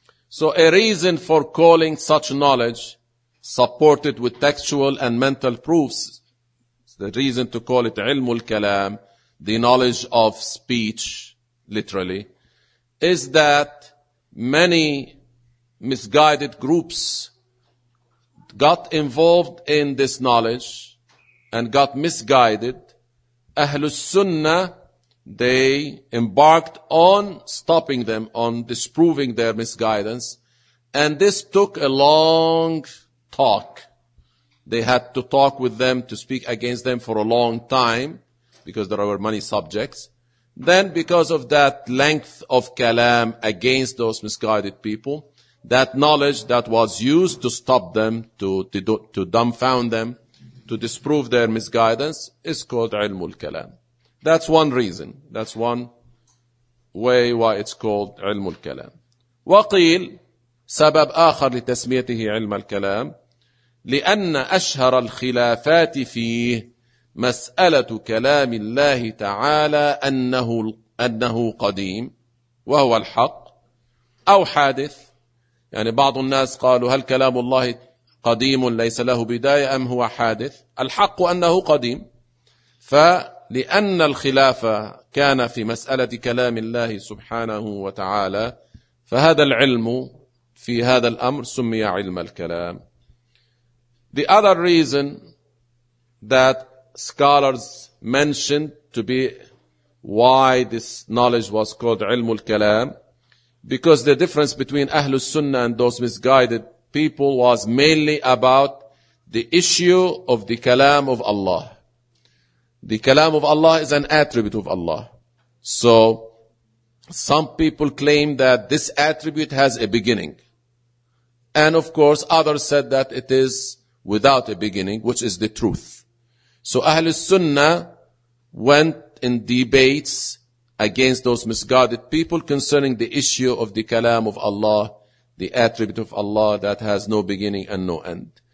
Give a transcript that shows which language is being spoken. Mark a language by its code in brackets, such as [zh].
[en] So a reason for calling such knowledge supported with textual and mental proofs The reason to call it علم الكلام, the knowledge of speech, literally, is that many misguided groups got involved in this knowledge and got misguided. Ahlu Sunnah, they embarked on stopping them, on disproving their misguidance. And this took a long talk. They had to talk with them to speak against them for a long time because there were many subjects. Then because of that length of kalam against those misguided people, that knowledge that was used to stop them, to dumbfound them, to disprove their misguidance is called ilmul kalam. That's one reason. That's one way why it's called ilmul kalam. [ar] وقيل سبب آخر لتسميته علم الكلام لأن أشهر الخلافات فيه مسألة كلام الله تعالى أنه قديم وهو الحق أو حادث يعني بعض الناس قالوا هل كلام الله قديم ليس له بداية أم هو حادث الحق أنه قديم فلأن الخلافة كان في مسألة كلام الله سبحانه وتعالى فهذا العلم في هذا الأمر سمي علم الكلام [en] The other reason that scholars mentioned to be why this knowledge was called علم الكلام, because the difference between Ahlul Sunnah and those misguided people was mainly about the issue of the kalam of Allah. The kalam of Allah is an attribute of Allah. So some people claim that this attribute has a beginning. And of course others said that it is without a beginning, which is the truth. So Ahlul Sunnah went in debates against those misguided people concerning the issue of the kalam of Allah, the attribute of Allah that has no beginning and no end.